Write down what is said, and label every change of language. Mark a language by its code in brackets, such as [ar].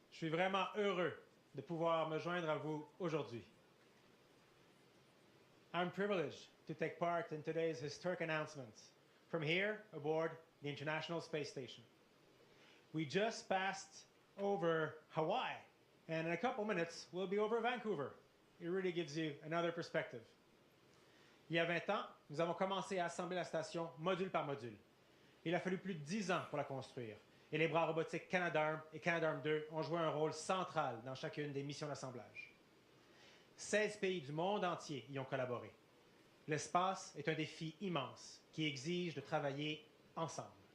[fr] Je suis vraiment heureux de pouvoir me joindre à vous aujourd'hui. [en] I'm privileged to take part in today's historic announcements from here aboard the International Space Station. We just passed over Hawaii, and in a couple minutes, we'll be over Vancouver. It really gives you another perspective. [fr] Il y a 20 ans, nous avons commencé à assembler la station module par module. Il a fallu plus de 10 ans pour la construire, et les bras robotiques Canadarm et Canadarm2 ont joué un rôle central dans chacune des missions d'assemblage. 16 pays du monde entier y ont collaboré. L'espace est un défi immense qui exige de travailler ensemble.